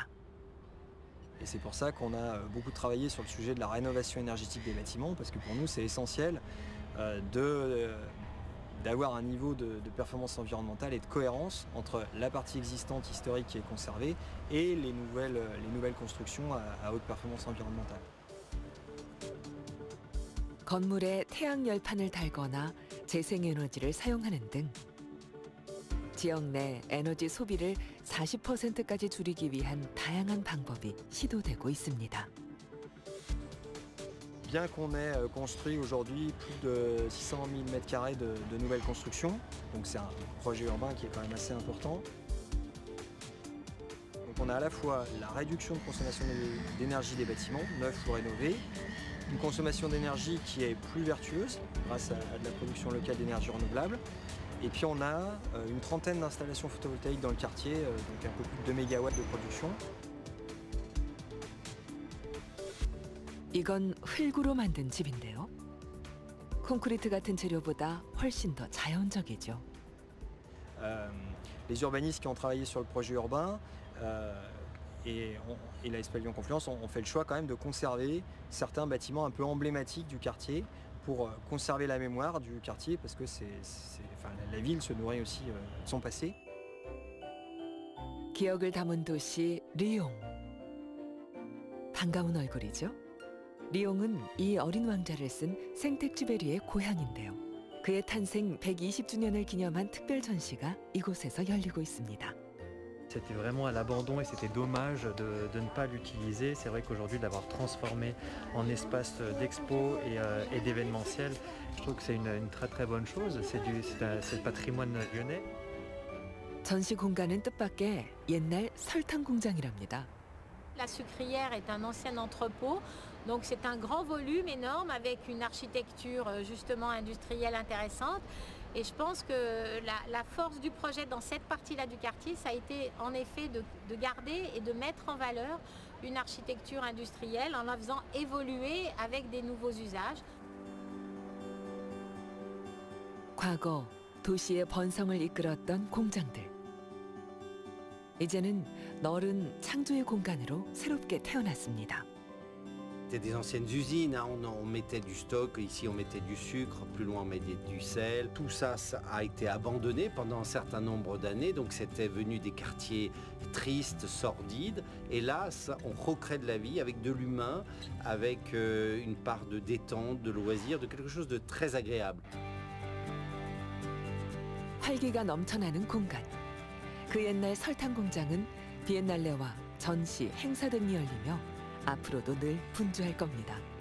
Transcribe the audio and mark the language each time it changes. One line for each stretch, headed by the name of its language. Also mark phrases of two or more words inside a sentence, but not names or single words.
French: Et c'est pour ça qu'on a beaucoup travaillé sur le sujet de la rénovation énergétique des bâtiments, parce que pour nous c'est essentiel d'avoir un niveau de performance environnementale et de cohérence entre la partie existante historique qui est conservée et les nouvelles constructions à haute performance environnementale.
Korean: 건물에 태양 열판을 달거나 재생에너지를 사용하는 등 지역 내 에너지 소비를 40%까지 줄이기 위한 다양한 방법이 시도되고 있습니다.
French: Bien qu'on ait construit aujourd'hui plus de 600 000 m² de nouvelles constructions, donc c'est un projet urbain qui est quand même assez important. Donc on a à la fois la réduction de consommation d'énergie des bâtiments, neufs ou rénovés, une consommation d'énergie qui est plus vertueuse grâce à de la production locale d'énergie renouvelable. Et puis on a une trentaine d'installations photovoltaïques dans le quartier, donc un peu plus de 2 MW de production.
Korean: 이건 흙으로 만든 집인데요. 콘크리트 같은 재료보다 훨씬 더 자연적이죠.
French: Les urbanistes qui ont travaillé sur le projet urbain et la SPL Lyon Confluence ont fait le choix quand même de conserver certains bâtiments un peu emblématiques du quartier pour conserver la mémoire du quartier parce que la ville se nourrit aussi de son passé.
Korean: 기억을 담은 도시 리옹. 반가운 얼굴이죠. 리옹은 이 어린 왕자를 쓴 생텍쥐베리의 고향인데요. 그의 탄생 120주년을 기념한 특별 전시가 이곳에서 열리고 있습니다.
French: C'était vraiment à l'abandon et c'était dommage de ne pas l'utiliser. C'est vrai qu'aujourd'hui, de l'avoir transformé en espace d'expo et d'événementiel, je trouve que c'est une très très bonne chose. C'est le patrimoine lyonnais.
Korean: 전시 공간은 뜻밖의 옛날 설탕 공장이랍니다.
French: La sucrière est un ancien entrepôt, donc c'est un grand volume énorme avec une architecture justement industrielle intéressante. Et je pense que la force du projet dans cette partie-là du quartier, ça a été en effet de garder et de mettre en valeur une architecture industrielle en la faisant évoluer avec des nouveaux usages.
Korean: 과거 도시의 번성을 이끌었던 공장들. 이제는 넓은 창조의 공간으로 새롭게 태어났습니다.
French: C'était des anciennes usines, hein, on mettait du stock, ici on mettait du sucre, plus loin on mettait du sel. Tout ça, ça a été abandonné pendant un certain nombre d'années, donc c'était venu des quartiers tristes, sordides. Et là, ça, on recrée de la vie avec de l'humain, avec une part de détente, de loisir, de quelque chose de très agréable.
Korean: 활기가 넘쳐나는 공간. 그 옛날 설탕 공장은 비엔날레와 전시, 행사 등이 열리며 앞으로도 늘 분주할 겁니다.